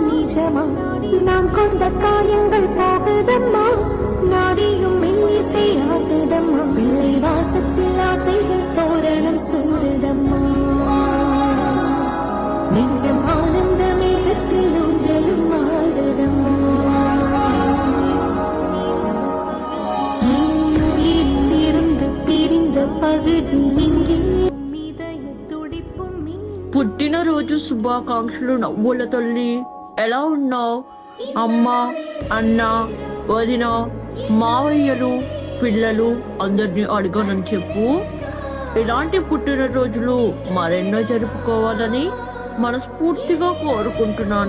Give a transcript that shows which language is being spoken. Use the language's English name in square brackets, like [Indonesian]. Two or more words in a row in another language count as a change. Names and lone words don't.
[Tamil] நிஜமா நான் கொண்ட காயங்கள் போகுதம்மா நாடியும் மெல்லிசை ஆகுதம்மா பிள்ளை வாசத்தில் ஆசைகள் தோரணம் சூடுதம்மா நெஞ்சம் ஆனந்த மேகத்தில் ஊஞ்சலும் ஆடுதம்மா இருந்து பிரிந்த பகுதி இங்கே [Telugu] పుట్టినరోజు శుభాకాంక్షలు నవ్వుల తల్లి. ఎలా ఉన్నావు? అమ్మ, అన్న, వదిన, మావయ్యలు, పిల్లలు అందరినీ అడగనని చెప్పు. ఇలాంటి పుట్టినరోజులు మరెన్నో జరుపుకోవాలని మనస్ఫూర్తిగా కోరుకుంటున్నాను.